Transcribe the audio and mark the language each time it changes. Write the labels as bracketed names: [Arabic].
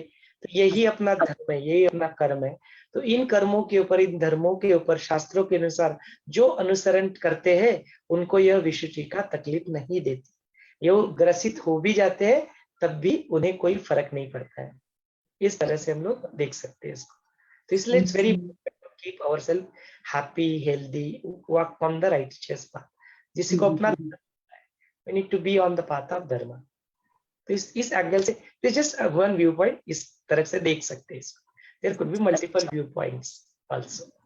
[Hindi] तो यही अपना धर्म है, यही अपना कर्म है। तो इन कर्मों के ऊपर, इन धर्मों के ऊपर शास्त्रों के अनुसार जो अनुसरण करते हैं, उनको यह विषुचिका तकलीफ नहीं देती। ये वो ग्रसित हो भी जाते हैं तब भी उन्हें कोई फर्क नहीं पड़ता है। इस तरह से हम लोग देख सकते हैं इसको। तो इसलिए [English] It's very keep ourself happy, healthy, walk on the righteous path. [Hindi] जिसी को अपना [English] we need to be on the path of dharma। [Hindi] तो इस एंगल से [English] just one view point [Hindi] इस तरह से देख सकते हैं इसको। [English] There could be multiple view points also.